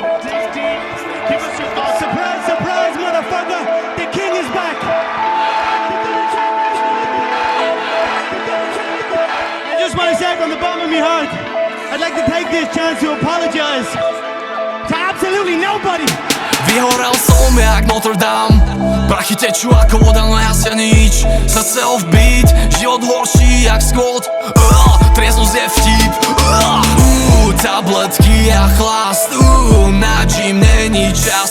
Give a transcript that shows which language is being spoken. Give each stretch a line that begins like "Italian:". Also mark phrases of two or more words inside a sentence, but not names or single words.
English: Give us your surprise, surprise, motherfucker! The king is back! I just want to say from the bottom of my heart, I'd like to take this chance to apologize to absolutely nobody.
Slovak: Vyhorel som jak Notre Dame, prachy tečú ako voda, no ja sa nič. Srdce
English: off beat,
Slovak: život horší jak Scott. Trieznosť je vtip. Tabletky a chlast, na gym není čas.